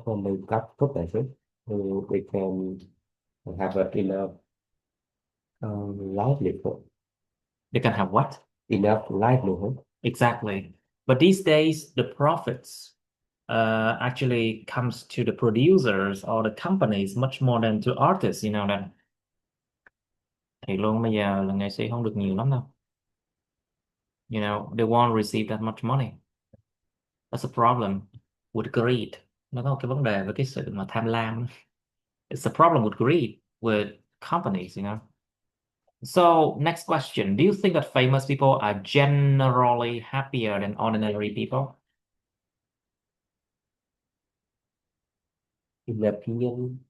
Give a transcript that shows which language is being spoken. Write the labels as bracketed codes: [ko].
[en] When they got put that it, they can have enough livelihood, they can have what? enough livelihood. Exactly. But these days, the profits actually comes to the producers or the companies much more than to artists, you know that. [vi] Thì luôn bây giờ là nghệ sĩ không được nhiều lắm đâu. [en] You know, they won't receive that much money. That's a problem with greed. [vi] Nó có một cái vấn đề với cái sự mà tham lam. [en] It's a problem with greed with companies, you know. So, next question. Do you think that famous people are generally happier than ordinary people? In their opinion,